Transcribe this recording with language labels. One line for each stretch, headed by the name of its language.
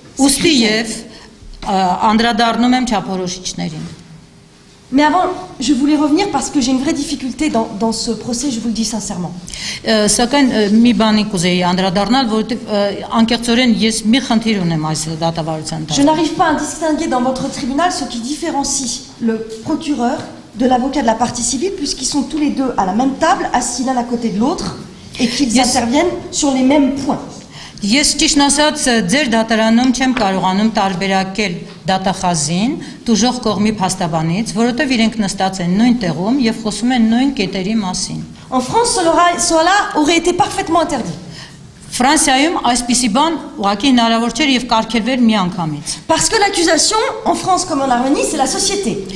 Armenian: Ուստի եւ անդրադառնում եմ չափորոշիչներին։
French: Mais avant, je voulais revenir parce que j'ai une vraie difficulté dans ce procès, je vous le dis sincèrement.
Armenian: Սակայն մի բանի կուզեի անդրադառնալ, որովհետեւ անկեղծորեն ես մի խնդիր ունեմ այս դատավարության
French: Je
Armenian: տակ։
French: n'arrive pas à distinguer dans votre tribunal ce qui différencie le procureur de l'avocat de la partie civile, puisqu'ils sont tous les deux à la même table, assis l'un à côté de l'autre, et qu'ils
English: Yes.
French: interviennent sur les mêmes points.
Armenian: Ես ճիշտ ասած ձեր դատարանում չեմ կարողանում տարբերակել դատախազին դժոխք կողմի փաստաբանից, որովհետև իրենք նստած են նույն տեղում եւ խոսում են նույն կետերի մասին։
French: En France, cela aurait été parfaitement interdit.
Armenian: Ֆրանսիայում այսպիսի բան ուղղակի հնարավոր չէր եւ կարգելվեր միանգամից։
French: Parce que l'accusation, en France comme en Arménie, c'est la société.